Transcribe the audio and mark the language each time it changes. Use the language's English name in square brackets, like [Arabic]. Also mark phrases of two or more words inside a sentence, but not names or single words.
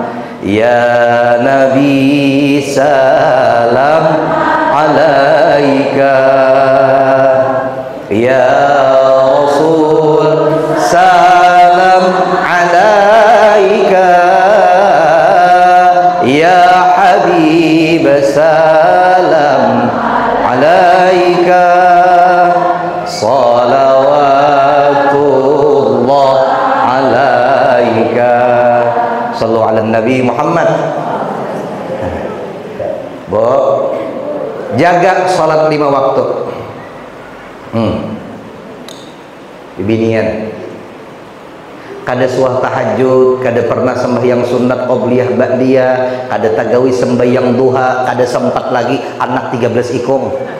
[Arabic] يا نبي سلام عليك يا رسول سلام عليك يا حبيب سلام عليك صلوات الله عليك. صلوا على نبي محمد. [Banjar] Bu, jaga salat 5 waktu. Binian kada suah tahajud, kada pernah sembahyang sunat [Arabic] قبلية بعدية, [Banjar] kada tagawi sembahyang duha, kada sempat lagi anak 13 ikong.